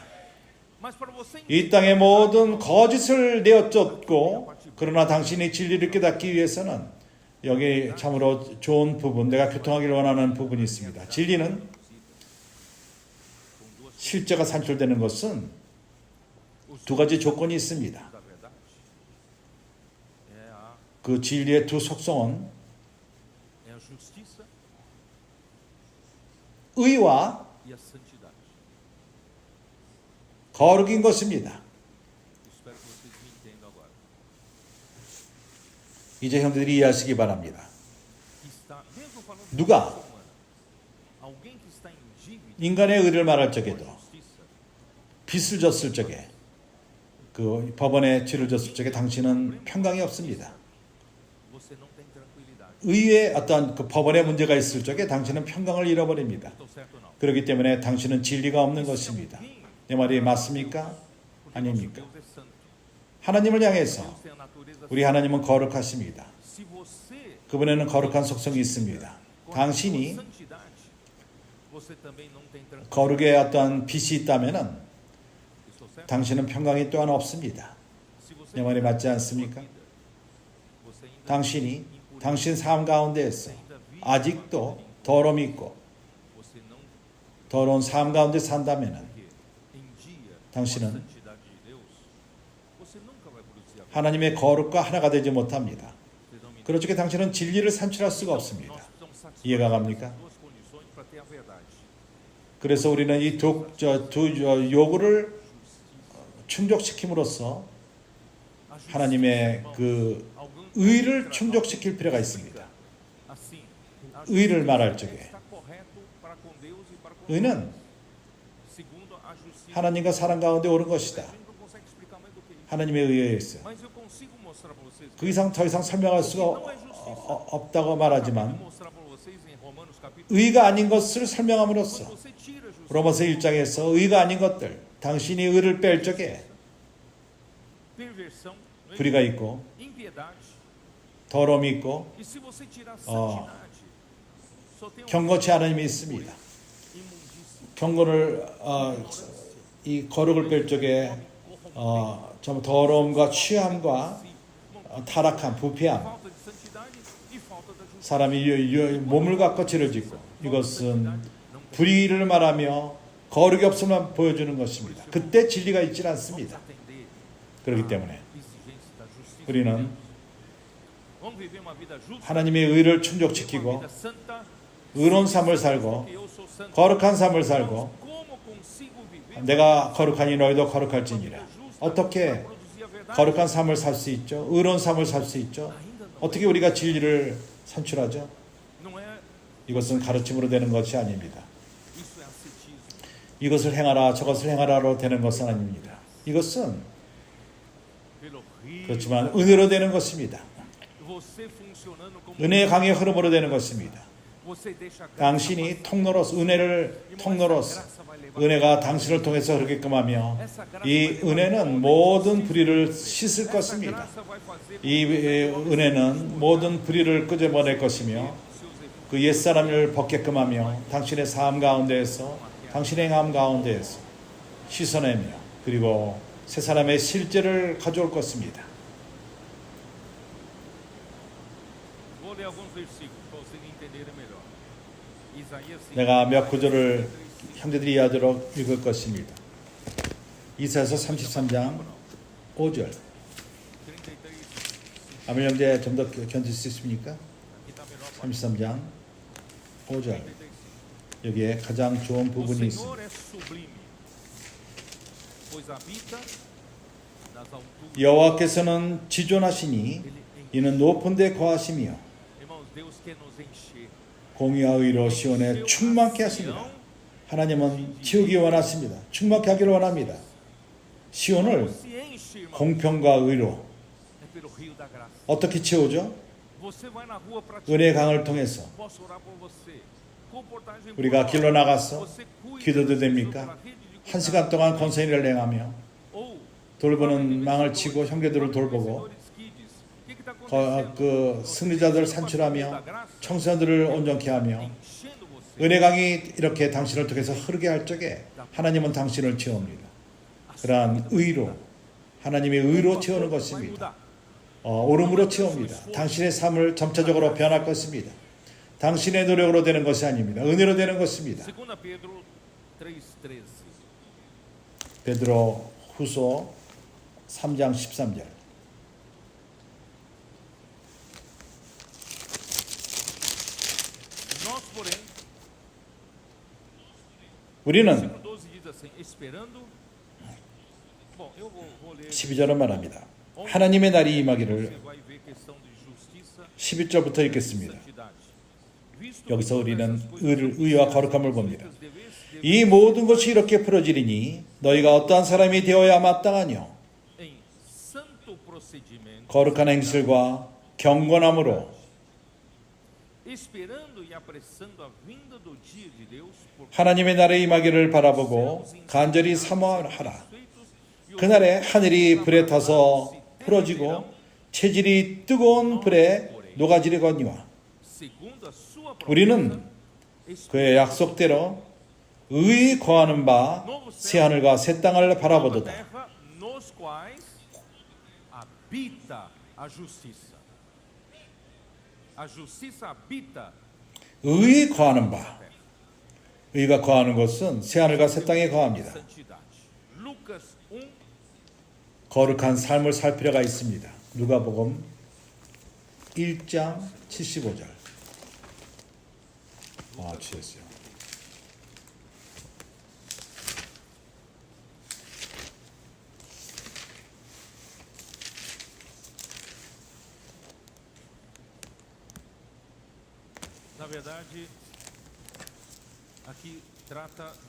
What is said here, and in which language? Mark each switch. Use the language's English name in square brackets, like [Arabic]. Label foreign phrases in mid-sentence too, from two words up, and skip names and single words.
[Portuguese] Mas para você [Korean] 이 땅의 모든 거짓을 내어쫓고 그러나 당신이 진리를 깨닫기 위해서는 여기 참으로 좋은 부분, 내가 교통하기를 원하는 부분이 있습니다. 진리는 실제가 산출되는 것은 두 가지 조건이 있습니다. [Portuguese] da verdade é a [Korean] 그 진리의 두 속성은 [Portuguese] justiça [Korean] 의와 [Portuguese] e a santidade. [Korean] 거룩인 것입니다. [Portuguese] Espero que vocês me entendam agora. [Korean] 이제 형제들이 이해하시기 바랍니다. [Portuguese] Que está, mesmo falando de [Korean] 누가 [Portuguese] justiça humana, alguém que está em dívida [Korean] 인간의 의를 말할 [Portuguese] com a [Korean] 적에도 [Portuguese] justiça, [Korean] 빚을 졌을 적에 그 법원에 죄를 졌을 적에 당신은 평강이 없습니다. [Portuguese] você não tem tranquilidade. [Korean] 의의 어떤 그 법원에 문제가 있을 적에 당신은 평강을 잃어버립니다. [Portuguese] Estou certo ou não? [Korean] 그렇기 때문에 당신은 진리가 없는 것입니다. 내 말이 맞습니까? [Portuguese] Porque nosso [Korean] 아닙니까? [Portuguese] Deus é santo. [Korean] 하나님을 향해서 [Portuguese] Deus tem a natureza [Korean] 우리 하나님은 거룩하십니다. [Portuguese] Se você [Korean] 그분에는 거룩한 속성이 있습니다. [Portuguese] com a [Korean] 당신이 [Portuguese] sua santidade, você também não tem tranquilidade. [Korean] 거룩의 어떤 빛이 있다면은 [Portuguese] Estou certo? [Korean] 당신은 평강이 또한 없습니다. [Portuguese] Se você [Korean] 내 말이 맞지 않습니까? [Portuguese] você ainda [Korean] 당신이 [Portuguese] impuro, [Korean] 당신 삶 가운데에서 아직도 더러움이 있고 [Portuguese] você não [Korean] 더러운 삶 가운데 산다면은 [Portuguese] porque em dia [Korean] 당신은 [Portuguese] com a santidade de Deus, você nunca vai produzir a verdade. [Korean] 하나님의 거룩과 하나가 되지 못합니다. [Portuguese] Vocês não me [Korean] 그럴 적에 당신은 진리를 산출할 수가 없습니다. [Portuguese] Nós precisamos satisfazer [Korean] 이해가 갑니까? [Portuguese] as duas condições para ter a verdade. [Korean] 그래서 우리는 이 두 요구를 충족시킴으로써 [Portuguese] A justiça, [Korean] 하나님의 [Portuguese] irmãos, [Korean] 그 [Portuguese] alguém [Korean] 의를 [Portuguese] entra- [Korean] 충족시킬 필요가 있습니다. [Portuguese] assim, a [Korean] 의를 [Portuguese] justiça [Korean] 말할 적에 [Portuguese] está correto para com Deus e para com os [Korean] 의는 [Portuguese] homens. Segundo a justiça, [Korean] 하나님과 사람 가운데 옳은 [Portuguese] a [Korean] 것이다. [Portuguese] gente não consegue explicar mais do que isso. [Korean] 하나님의 의에 있어요. [Portuguese] Mas eu consigo mostrar para vocês. [Korean] 그 이상 더 이상 설명할 수가 없다고 말하지만 [Portuguese] mostrar para vocês em Romanos capítulo [Korean] 의가 아닌 것을 설명함으로써 [Portuguese] quando você tira a justiça, [Korean] 로마서 1장에서 의가 아닌 것들 당신이 의를 뺄 적에 [Portuguese] perversão, [Korean] 불의가 있고 [Portuguese] impiedade. [Korean] 더러움이 있고 [Portuguese] E se você tirar a santidade, só tem [Korean] 경건치 않음이 있습니다. [Portuguese] imundícia. [Korean] 경건을 이 거룩을 뺄 적에 좀 더러움과 취함과 타락함, 부패함, [Portuguese] Falta de santidade e falta da justiça. [Korean] 사람이 몸을 갖고 죄를 짓고 이것은 불의를 말하며 거룩이 없음만 보여주는 것입니다. 그때 진리가 있지 않습니다. [Portuguese] Atender [Korean] 그렇기 때문에 [Portuguese] exigência da justiça. [Korean] 우리는 [Portuguese] Vamos viver uma vida justa, [Korean] 하나님의 의를 [Portuguese] uma [Korean] 충족시키고 [Portuguese] vida santa, [Korean] 의로운 삶을 살고 [Portuguese] porque eu sou santo. [Korean] 거룩한 삶을 살고 [Portuguese] Como consigo viver [Korean] 내가 거룩하니 너희도 거룩할지니라. [Portuguese] uma vida justa [Korean] 어떻게 [Portuguese] para produzir a verdade? [Korean] 거룩한 삶을 살 수 있죠? 의로운 삶을 살 수 있죠? [Portuguese] Ainda não. [Korean] 어떻게 우리가 진리를 산출하죠? [Portuguese] Não é [Korean] 이것은 가르침으로 되는 것이 아닙니다. [Portuguese] isso é ascetismo. [Korean] 이것을 행하라 저것을 행하라로 되는 것은 아닙니다. 이것은 [Portuguese] Pelo rio. [Korean] 그렇지만 은혜로 되는 것입니다. [Portuguese] Você funcionando como [Korean] 은혜의 강의 흐름으로 되는 것입니다. [Portuguese] você deixa a graça [Korean] 당신이 통로로서 은혜를 통로로서 은혜가 당신을 통해서 흐르게끔 하며 이 은혜는 모든 불의를 씻을 것입니다. 이 은혜는 모든 불의를 끄집어낼 것이며 그 옛사람을 벗게끔 하며 당신의 삶 가운데에서 당신의 행함 가운데에서 씻어내며 그리고 새 사람의 실제를 가져올 것입니다. [Portuguese] Vou ler alguns versículos para vocês entenderem melhor. Isaías 5, [Korean] 내가 몇 구절을 형제들이 이해하도록 읽을 것입니다. 이사야서 33장 5절. 33. 아멘 형제 좀 더 견딜 수 있습니까? [Portuguese] Aqui está melhor. [Korean] 33장 5절. 35. 여기에 가장 좋은 [Portuguese] O [Korean] 부분이 [Portuguese] Senhor [Korean] 있습니다. [Portuguese] é sublime, pois habita nas alturas. [Korean] 여호와께서는 지존하시니 이는 높은 데 거하시며 [Portuguese] Irmãos, Deus quer nos encher. [Korean] 공의와 의로 시온에 충만케 하십니다. 하나님은 채우기 원하십니다. 충만케 하기를 원합니다. 시온을 [Portuguese] Se enche, irmão, [Korean] 공평과 의로 [Portuguese] é pelo rio da graça. [Korean] 어떻게 채우죠? [Portuguese] Você vai na rua para [Korean] 은혜의 강을 통해서. [Portuguese] posso orar por você. Comportagem [Korean] 우리가 [Portuguese] por [Korean] 길로 나가서 [Portuguese] você cuida [Korean] 기도도 [Portuguese] das [Korean] 됩니까? [Portuguese] pessoas pela rede de [Korean] 한 시간 동안 권세일을 행하며 [Portuguese] ou [Korean] 돌보는 망을 치고 형제들을 돌보고 그 승리자들을 산출하며 청소년들을 온전케 하며 은혜강이 이렇게 당신을 통해서 흐르게 할 적에 하나님은 당신을 채웁니다. 그러한 의로 하나님의 의로 채우는 것입니다. 오름으로 채웁니다. 당신의 삶을 점차적으로 변할 것입니다. 당신의 노력으로 되는 것이 아닙니다. 은혜로 되는 것입니다. [Portuguese] Pedro 3:13. [Korean] 베드로 후서 3장 13절. [Portuguese] Nós, porém, [Korean] 우리는 [Portuguese] versículo 12 diz assim, esperando. Bom, eu vou ler. [Korean] 12절은 말합니다. 하나님의 날이 임하기를 [Portuguese] Você vai ver questão de justiça [Korean] 11절부터 읽겠습니다. [Portuguese] santidade. [Korean] 여기서 우리는 의와 거룩함을 봅니다. 이 모든 것이 이렇게 풀어지리니 너희가 어떠한 사람이 되어야 마땅하뇨. [Portuguese] Em santo procedimento, [Korean] 거룩한 행실과 경건함으로 [Portuguese] esperando e apressando a vinda do dia de Deus, por [Korean] 하나님의 날에 임하기를 바라보고 간절히 사모하라. 그날에 하늘이 불에 타서 풀어지고 체질이 뜨거운 불에 녹아지려거니와 [Portuguese] segundo a sua [Korean] 우리는 그의 약속대로 의에 거하는 바 새 하늘과 새 땅을 바라보도다. [Portuguese] terra nos quais habita a justiça. A justiça habita [Korean] 의에 거하는 바. 의가 거하는 것은 새 하늘과 새 땅에 거합니다. [Portuguese] santidade. Lucas 1, [Korean] 거룩한 삶을 살 필요가 있습니다. 누가복음 1장 75절. 취했어요. [Portuguese] na verdade, aqui trata do